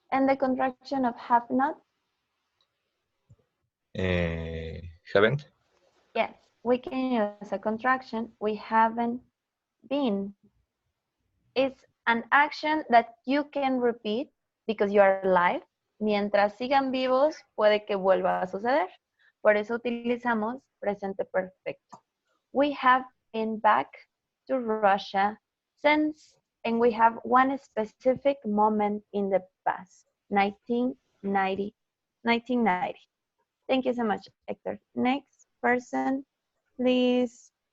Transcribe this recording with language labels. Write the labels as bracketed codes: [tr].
[en] And the contraction of have not? Haven't? Yes. We can use a contraction. We haven't been. It's an action that you can repeat because you are alive. [es] Mientras sigan vivos, puede que vuelva a suceder. Por eso utilizamos presente perfecto. [en] We have been back to Russia since, and we have one specific moment in the past, 1990. 1990. Thank you so much, Hector. Next person, please.